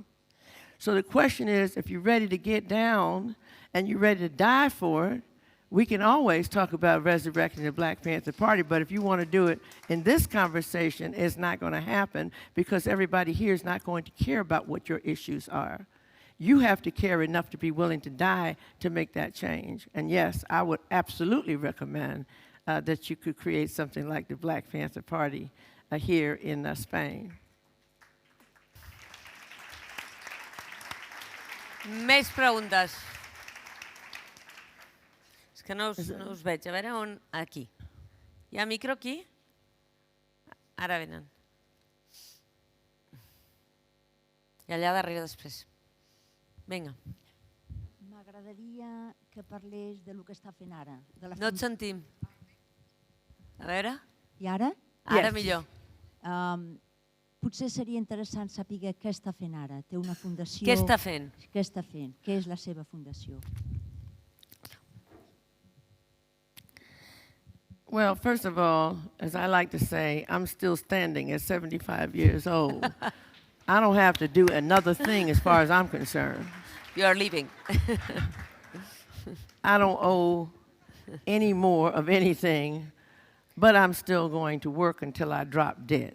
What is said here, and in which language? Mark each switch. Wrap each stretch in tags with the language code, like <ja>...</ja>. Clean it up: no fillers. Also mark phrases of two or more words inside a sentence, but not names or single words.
<en>So the question is, if you're ready to get down and you're ready to die for it, we can always talk about resurrecting the Black Panther Party, but if you want to do it in this conversation, it's not going to happen because everybody here is not going to care about what your issues are. You have to care enough to be willing to die to make that change. And yes, I would absolutely recommend that you could create something like the Black Panther Party here in Spain.</en> <ca>Més preguntes. És que no us veig. A veure on... Aquí. Hi ha micro aquí? Ara venen. I allà darrere després. Vinga. M'agradaria que parlés de lo que està fent ara. No et sentim. A veure? I ara? Ara millor. Potser seria interessant saber què està fent ara. Té una fundació... Què està fent? Què està fent? Què és la seva fundació?</ca> <en>Well, first of all, as I like to say, I'm still standing at 75 years old. I don't have to do another thing as far as I'm concerned. You are leaving. I don't owe any more of anything, but I'm still going to work until I drop dead.</en>